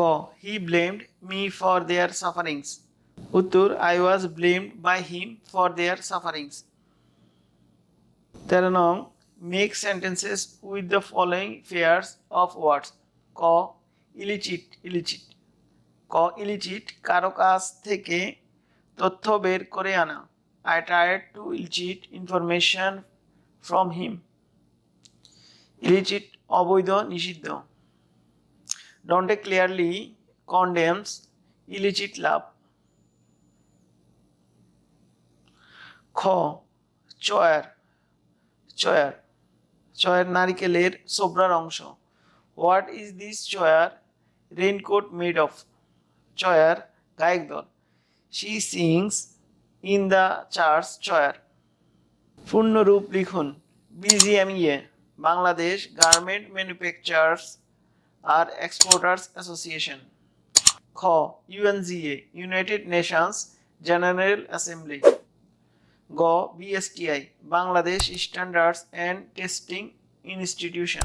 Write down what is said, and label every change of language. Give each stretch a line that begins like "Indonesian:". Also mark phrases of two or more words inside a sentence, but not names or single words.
English: He blamed me for their sufferings. উত্তর, I was blamed by him for their sufferings. 13 নং, make sentences with the following pairs of words. ক. illicit, illicit. ক. illicit,
Bangla: কারো কাছ থেকে তথ্য বের করে আনা।
English: I tried to elicit information from him. illicit,
Bangla: অবৈধ, নিষিদ্ধ।
English: Dante clearly condemns illicit love.
Bangla: খ. চয়ার, চয়ার, চয়ার নারিকেলের ছোবড়ার অংশ।
English: What is this চয়ার raincoat made of?
Bangla: চয়ার গায়ক দল।
English: She sings in the church choir.
Bangla: পূর্ণরূপ লিখুন। BGMEA, বাংলাদেশ গার্মেন্ট ম্যানুফ্যাকচারার্স আর এক্সপোর্টার্স অ্যাসোসিয়েশন। খ. UNGA, ইউনাইটেড নেশনস জেনারেল অ্যাসেম্বলি। গ. BSTI, বাংলাদেশ স্ট্যান্ডার্ডস অ্যান্ড টেস্টিং ইনস্টিটিউশন।